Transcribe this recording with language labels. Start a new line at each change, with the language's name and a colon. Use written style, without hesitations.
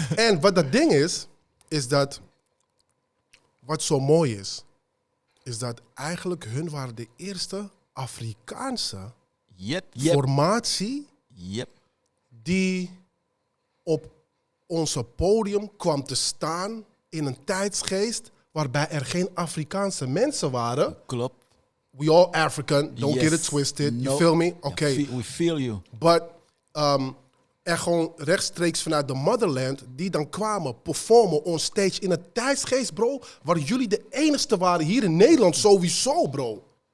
Dutch: En wat dat ding is dat, wat zo mooi is dat eigenlijk hun waren de eerste Afrikaanse formatie die op onze podium kwam te staan in een tijdsgeest waarbij er geen Afrikaanse mensen waren. Klopt.
English: We all African, don't get it twisted. You feel me? Okay. We feel you.
Dutch: But er gewoon rechtstreeks vanuit de motherland die dan kwamen performen
English: on stage
Dutch: in een tijdsgeest, bro, waar jullie de enigste waren hier in Nederland sowieso, bro.